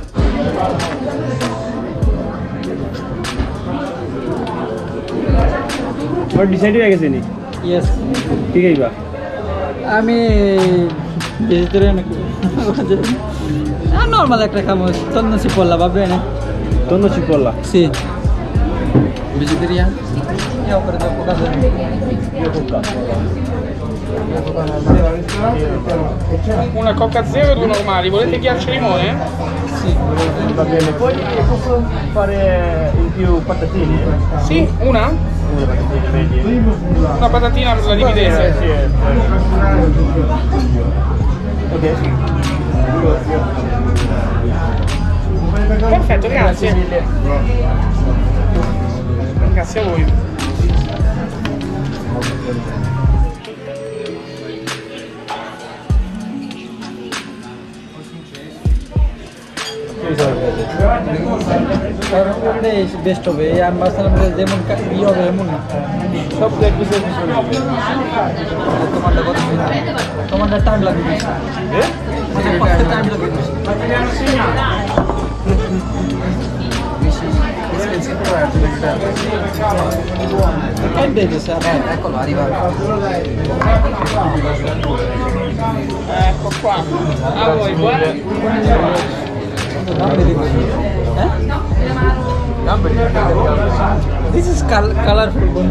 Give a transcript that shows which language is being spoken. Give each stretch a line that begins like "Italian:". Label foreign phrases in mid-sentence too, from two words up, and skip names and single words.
Bangla: তোমার ডিসাইড হয়ে গেছে নি? ইয়েস। কি খাইবা? আমি ভেজিটেরিয়ান নর্মাল একটা খাবো,
Italian: con cipolla
Bangla: ভাববে না?
Italian: con cipolla? সি Vegetarian? io ho preso poca Una coca zero e due normali, volete ghiaccio e limone? Sì, Va bene, poi posso fare in più patatine? Sì, una? Una patatina, vedi? Una patatina per la dividete. Sì, ok. Perfetto, grazie. Grazie a voi.
Bangla: বেস্ট হবে। এই আম বাসার যেমন ইয়ে হবে এমন না, সব দেখবি তোমারটা কত তোমারটা টাইম লাগবে বেশি। টাইম লাগবে
Italian: Eccolo, arriva. Ecco qua. A voi, buona.
English: This is colorful.